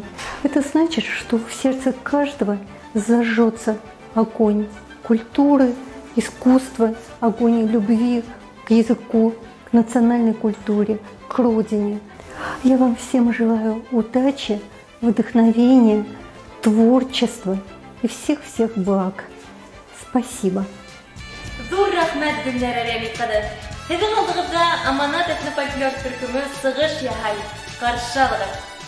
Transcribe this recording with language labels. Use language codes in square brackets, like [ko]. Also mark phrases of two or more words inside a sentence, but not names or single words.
[ru] Это значит, что в сердце каждого зажжется огонь культуры, искусства, огонь любви к языку, к национальной культуре, к родине. Я вам всем желаю удачи, вдохновения, творчества и всех-всех благ. Спасибо. [ba] Ҙур рәхмәт Гөлнара Рәми ҡыҙы. Һеҙҙең алдығыҙҙа аманат этнофольклор төркөмө сығыш яһай. Ҡаршы алығыҙ.